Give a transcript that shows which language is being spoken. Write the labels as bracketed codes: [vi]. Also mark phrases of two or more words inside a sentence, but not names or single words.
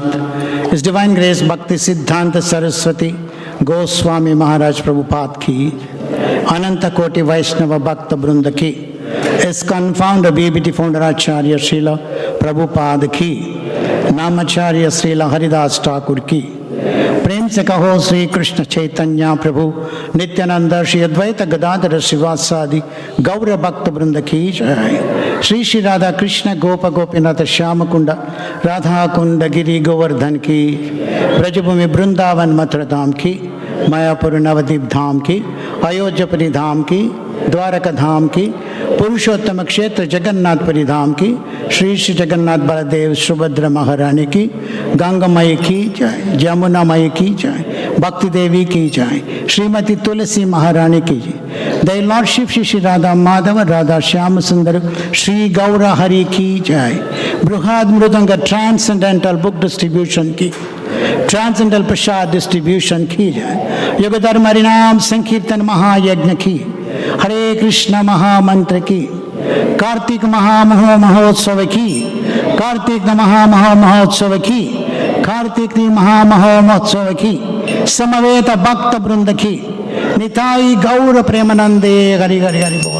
[hi] His Divine Grace Bhakti Siddhanta Saraswati Goswami Maharaj Prabhupada Ki. Ananta Koti Vaishnava Bhakta Brunda Ki. ISKCON founder BBT founder Acharya Srila Prabhupada Ki. Namacharya Srila Haridas Thakur Ki. प्रेम से कहो Sri Krishna Chaitanya Prabhu Nityananda Shri Advaita Gadadhara Srivasadi Gaura Bhakta Brunda Ki Jai. Shri Shri Radha Krishna Gopa Gopinath Shyama Kunda Radha Kunda Giri Govardhan Ki. Brajabhumi Brindavan Mathura Dham Ki. Mayapur Navadip Dham Ki. Ayodhyapuri Dham Ki. Dwaraka Dham Ki. पुरुषोत्तम क्षेत्र जगन्नाथ परिधाम की श्री श्री जगन्नाथ बलदेव सुभद्रा महारानी की गंगामयी की जय जमुनामयी की जय भक्ति देवी की जय श्रीमती तुलसी महारानी की जय [en] the Lordship [hi] श्री श्री राधा माधव राधा श्याम सुंदर श्री गौरा हरि की जय बृहद मृदंग [en] transcendental book distribution [hi] की [en] transcendental prasad distribution [hi] की जय युग धर्म हरिनाम संकीर्तन महायज्ञ की हरे कृष्ण महामंत्र की कार्तिक महामहोत्सव की कार्तिक महामहोत्सव की कार्तिक महामहोत्सव की समवेत भक्त वृंद की निताई गौर प्रेमानंदे हरि हरि हरि बोल.